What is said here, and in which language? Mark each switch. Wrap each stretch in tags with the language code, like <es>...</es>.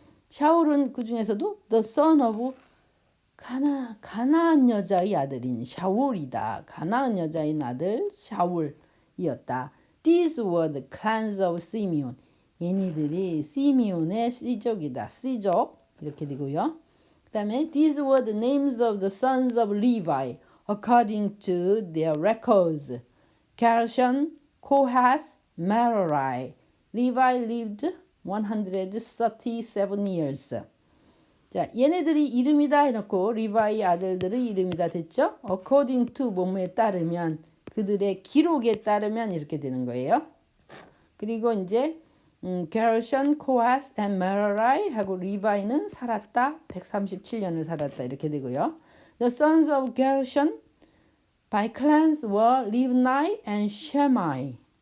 <ko>샤울은 그 중에서도</ko> <en>the son of</en> <ko>가나안 여자의 아들인 샤울이다. 가나안 여자인 아들 샤울이었다.</ko> <en>These were the clans of Simeon.</en> <ko>얘네들이 시미온의 씨족이다. 씨족 이렇게 되고요. 그 다음에</ko> <en>these were the names of the sons of Levi according to their records. Gershon, Kohath, Merari. Levi lived 137 years.</en> <ko>자, 얘네들이 이름이다 해놓고 리바이 아들들의 이름이다 됐죠? According to 뭐뭐에 따르면 그들의 기록에 따르면 이렇게 되는 거예요. 그리고 이제 게르션, 코하스, and 메라리 하고 리바이는 살았다. 137년을 살았다 이렇게 되고요.</ko> <en>The sons of Gershon by clans were Libni and Shemai.</en>